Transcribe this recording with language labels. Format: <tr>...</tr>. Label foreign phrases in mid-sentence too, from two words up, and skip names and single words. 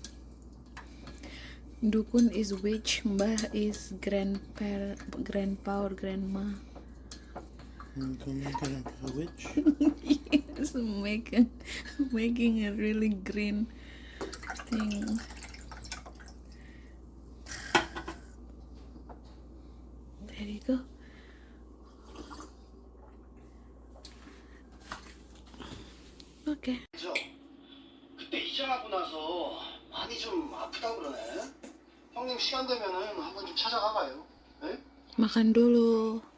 <en>Dukun is witch, Mbah is grandpa or grandma. Come and get a witch? Yes, making a really green thing. There you go. Okay.</en> <ko>그때 입장하고 나서 많이 좀 아프다 그러네. 형님 시간 되면은 한번 좀 찾아가 봐요. 네?</ko> <id>Makan dulu.</id>